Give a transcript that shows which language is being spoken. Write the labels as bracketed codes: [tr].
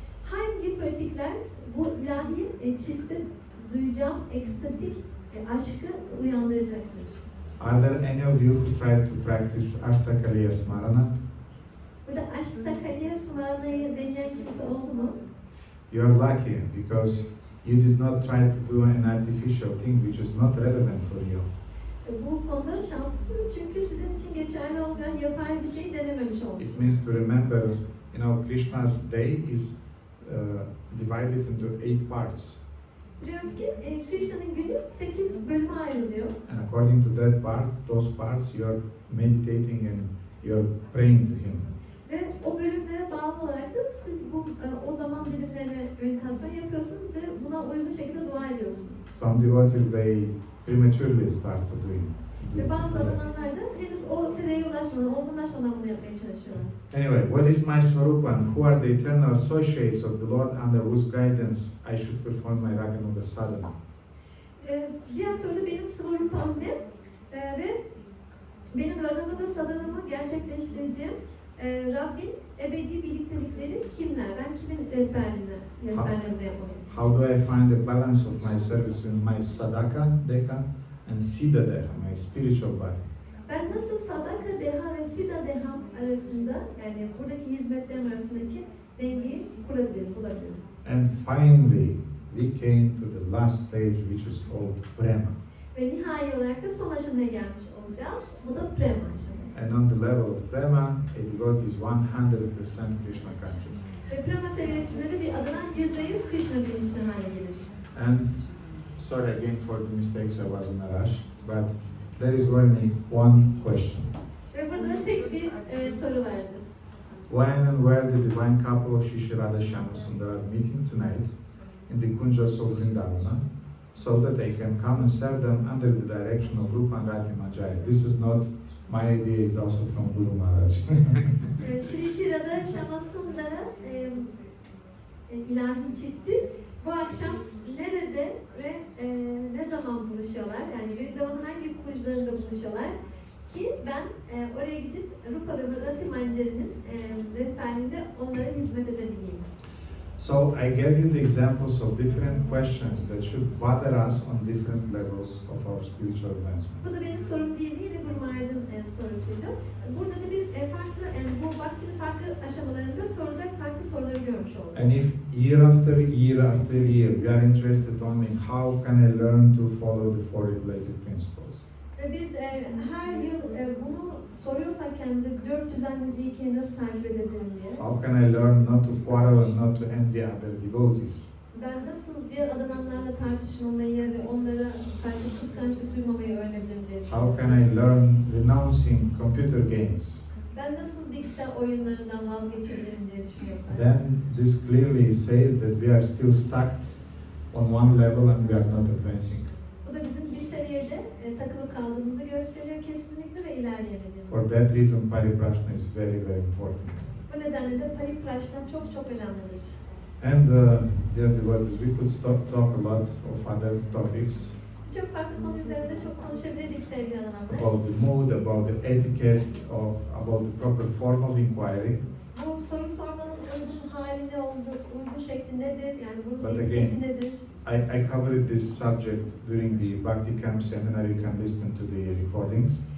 [tr] Hangi pratikler bu ilahi çifte duyacağım ekstatik aşkı uyandıracaktır? [en] Are there any of you who tried to practice Ashtakaliya Smarana? [tr] Burada Ashtakaliya Smarana'yı deneyen kimse oldu mu? [en] You are lucky because you did not try to do an artificial thing which is not relevant for you. [tr] Bu konuda şanslısınız çünkü sizin için geçerli olmayan yapay bir şey denememiş oldunuz. [en] It means to remember, Krishna's day is divided into 8 parts. [tr] Biliyoruz ki Krishna'nın günü 8 bölüme ayrılıyor. [en] And according to those parts, you are meditating and you are praying to Him. [tr] Ve o bölümlere bağlı olarak da siz o zaman dilimlerine meditasyon yapıyorsunuz ve buna uygun şekilde dua ediyorsunuz. [en] Some devotees, they prematurely start to do it. [tr] Ve bazı adamlar da henüz o seviyeye ulaşmadan, olgunlaşmadan bunu yapmaya çalışıyorlar. [en] Anyway, what is my Swarupa and who are the eternal associates of the Lord under whose guidance I should perform my Raganuga sadhana? [tr] Diğer soruda benim Svarupam ne? Ve benim Raganuga sadhanamı gerçekleştireceğim Rabbin ebedi birliktelikleri kimler? Ben kimin rehberliğinde yapmalıyım? [en] How do I find the balance of my service in my sadaka deha and siddha deha, my spiritual body? [tr] Ben nasıl sadaka deha ve siddha deha arasında, yani buradaki hizmetlerim arasındaki dengeyi bulabilirim? [en] And finally, we came to the last stage, which is called prema. [tr] Ve nihai olarak da son aşamaya gelmiş olacağız. Bu da prema aşaması. [en] And on the level of prema, a devotee is 100% Krishna conscious. [tr] Ve prema seviyesinde de bir adadan %100 Krishna bilinçli hale gelir. [en] And sorry again for the mistakes, I was in a rush, but there is only one question. [tr] Ve burada tek bir soru vardır. [en] When and where the divine couple of Shri Radha Shyamasundar are meeting tonight in the Kunjas of Vrindavana, so that they can come and serve them under the direction of Rupa and Rati Manjari. This is not my idea, it's also from Guru Maharaj. [tr] Shri Radha Shyamasundara ilahi çifti bu akşam nerede ve ne zaman buluşuyorlar? Yani Vrindavan'ın hangi kunjlarında buluşuyorlar? Ki ben oraya gidip Rupa ve Rati Manjari'nin rehberliğinde onlara hizmet edebileyim. [en] So I gave you the examples of different questions that should bother us on different levels of our spiritual advancement. [tr] Bu da benim sorum değildi, yine Gurmay'ın sorusuydu. Burada da biz farklı, yani bu vaktinin farklı aşamalarında sorulacak farklı soruları görmüş olduk. [en] And if year after year after year we are interested only in how can I learn to follow the four regulative principles, [tr] Ve biz her yıl bunu soruyorsak kendimize dört düzenleyici ilkeyi nasıl takip edebilirim diye. [en] how can I learn not to quarrel and not to envy other devotees, [tr] Ben nasıl diğer adananlarla tartışmamayı ve onlara karşı kıskançlık duymamayı öğrenebilirim diye [en] how [tr] düşünüyorum. [en] can I learn renouncing computer games, [tr] Ben nasıl bilgisayar oyunlarından vazgeçebilirim diye düşünüyorsak. [en] then this clearly says that we are still stuck on one level and we are not advancing. [tr] Bu da bizim bir seviyede takılı kaldığımızı gösteriyor kesinlikle ve ilerleyemediğimizi. [en] For that reason, Pariprashna is very, very important. [tr] Bu nedenle de Pariprashna çok çok önemlidir. [en] And dear devotees, we could talk a lot of other topics [tr] Çok farklı konu üzerinde çok konuşabilirdik sevgili adamlar. [en] about the mood, about the etiquette, about the proper form of inquiry. [tr] Bu soru sormanın uygun hali ne olduğu, uygun şekli nedir, yani bunun [en] But [tr] etiketi nedir? [en] I covered this subject during the Bhakti Camp seminar. You can listen to the recordings.